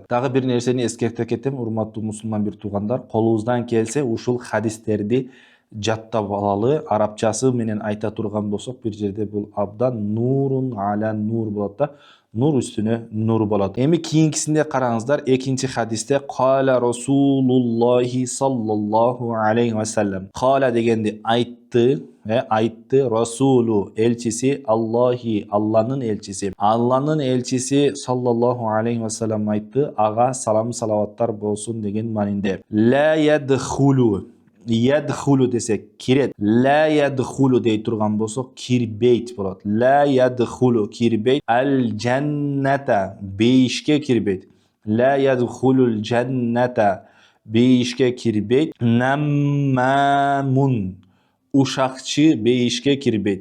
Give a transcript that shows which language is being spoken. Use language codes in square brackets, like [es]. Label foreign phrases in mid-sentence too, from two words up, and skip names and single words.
[ky] Дагы бир нерсени эскерте кетем, урматтуу мусулман бир туугандар. Колубуздан келсе ушул хадистерди жаттап алалы. Арабчасы менен айта турган болсок, бир жерде бул абдан [ar] نور على نور [ky] болот да. Нур үстүнө нур болот. Эми кийинкисинде караңыздар, экинчи хадисте [ar] قال رسول الله صلى الله عليه وسلم. [ky] Кала дегенди айтты, айтты, Расулу элчиси, Аллахи Алланын элчиси. Алланын элчиси [ar] صلى الله عليه وسلم [ky] айтты, ага салам салаваттар болсун деген манинде. [ar] لا يدخل. [ky] Ядхулу десек кирет. [ar] لا يدخل дей турган болсок кирбейт болот. لا يدخل кирбейт. الجنة бейишке кирбейт. لا يدخل الجنة бейишке кирбейт. [ky] Наммамун ушакчы бейишке кирбейт.